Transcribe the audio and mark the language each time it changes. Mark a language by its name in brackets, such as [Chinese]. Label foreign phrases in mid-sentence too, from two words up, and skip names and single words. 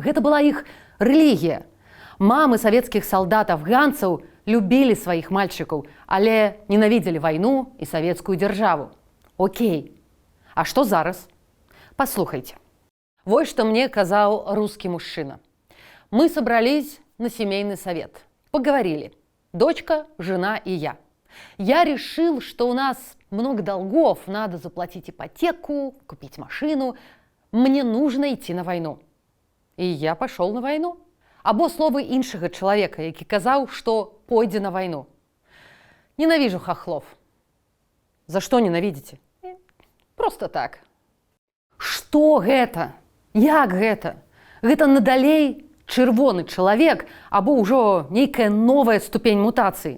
[Belarusian] Гэта была іх рэлігія. Мамы савецкіх салдат-афганцаў любілі сваіх мальчыкаў, але ненавідзелі вайну і савецкую дзяржаву. Окей. А што зараз? Паслухайце. Вось што мне казаў русский мужчына. [Russian] Мы собрались на семейный совет. Поговорили. Дочка, жена и я. Я решил, что у нас много долгов, надо заплатить ипотеку, купить машину. Мне нужно идти на войну. И я пошел на войну. [Belarusian] Або словы іншага чалавека, які казаў, што пойдзе на вайну. [Russian] Ненавижу хохлов. [Belarusian] За што ненавідзіце? Просто так. Што гэта? Як гэта? Гэта надалей чырвоны чалавек або ўжо нейкая новая ступень мутацыі.